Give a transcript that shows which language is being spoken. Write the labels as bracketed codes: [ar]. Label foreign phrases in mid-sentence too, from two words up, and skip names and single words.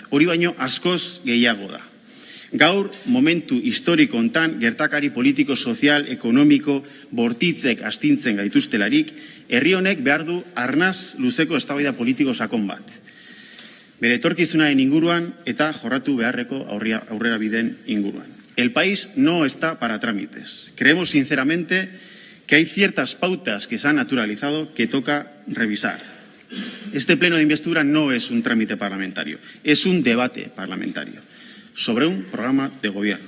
[eu] Hori baino askoz gehiago da. Gaur momentu historiko hontan gertakari politiko, sozial, ekonomiko, bortitzek astintzen gaituztelarik, herri honek behar du arnaz luzeko eztabaida politiko sakon bat. Bere etorkizunaren inguruan eta jorratu beharreko aurrera bideen inguruan. [es] El país no está para trámites. Creemos sinceramente que hay ciertas pautas que se han naturalizado que toca revisar. Este pleno de investidura no es un trámite parlamentario, es un debate parlamentario sobre un programa de gobierno.